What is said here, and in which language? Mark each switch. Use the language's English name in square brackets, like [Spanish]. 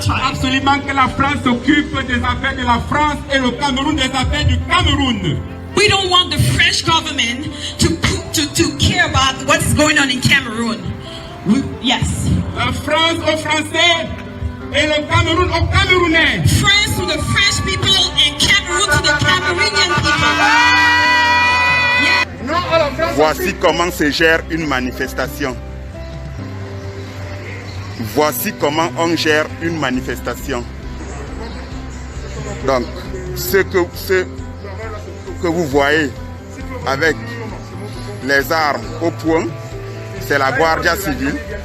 [French] absolument que la France s'occupe des affaires de la France et le Cameroun des affaires du Cameroun. [English] We don't want the French government to care about what is going on in Cameroon. Yes. [French] La France aux Français et le Cameroun aux Camerounais. [English] France to the French people and Cameroon to the Cameroonian people. Yeah. [French] Voici comment se gère une manifestation. Voici comment on gère une manifestation. Donc, ce que vous voyez avec les armes au poing, c'est la Guardia civile.